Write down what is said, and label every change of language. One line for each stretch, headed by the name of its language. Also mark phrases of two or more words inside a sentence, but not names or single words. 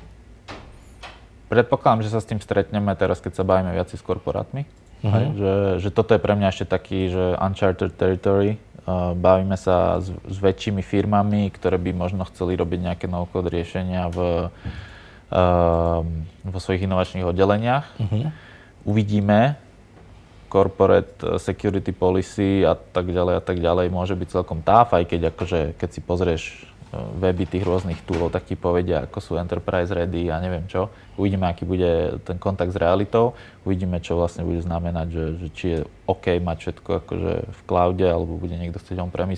Slovak: Predpokladám, že sa s tým stretneme teraz, keď sa bavíme viac s korporátmi. Že toto je pre mňa ešte taký, že
English: uncharted territory.
Slovak: Bavíme sa s väčšími firmami, ktoré by možno chceli robiť nejaké no-code riešenia vo svojich inovačných oddeleniach. Uvidíme.
English: Corporate security policy
Slovak: a tak ďalej môže byť celkom tough, aj keď akože, keď si pozrieš weby tých rôznych toolov, tak ti povedia, ako sú
English: enterprise ready
Slovak: a neviem čo. Uvidíme, aký bude ten kontakt s realitou, uvidíme, čo vlastne bude znamenať, že či je OK mať všetko akože v cloude, alebo bude niekto chcieť on-premise.